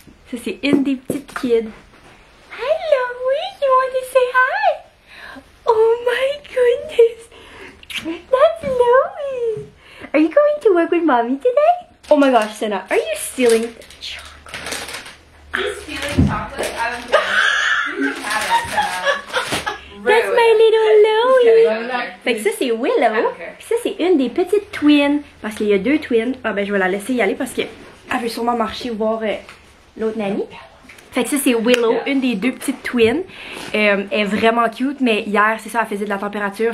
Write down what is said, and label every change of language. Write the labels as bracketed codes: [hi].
[fr] Ça c'est une des petites kids. [en] Hi Loey, you want to say hi? Oh my goodness! That's Loey! Are you going to work with mommy today? Oh my gosh, Senna, are you stealing chocolate? He's stealing chocolate out of you can have it. That's my little Loey! [fr] Fait que ça c'est Willow, [en] Okay. [fr] puis ça c'est une des petites twins, parce qu'il y a 2 twins. Ah ben je vais la laisser y aller parce que elle veut sûrement marcher voir l'autre nanny. Fait que ça c'est Willow, une des deux petites twins. Elle est vraiment cute, mais hier c'est ça, elle faisait de la température.